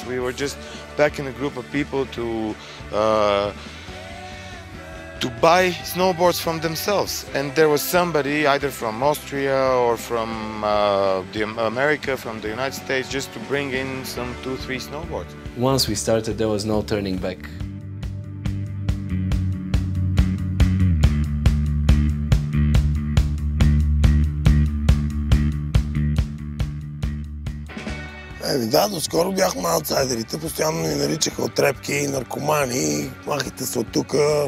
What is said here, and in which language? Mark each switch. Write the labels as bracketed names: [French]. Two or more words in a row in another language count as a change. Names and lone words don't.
[English] We were just packing a group of people to to buy snowboards from themselves. And there was somebody either from Austria or from America, from the United States, just to bring in some 2-3 snowboards. Once we started, there was no turning back. [Bulgarian] Да, доскоро бяхме аутсайдерите, постоянно ни наричаха отрепки, наркомани, махайте се от тука.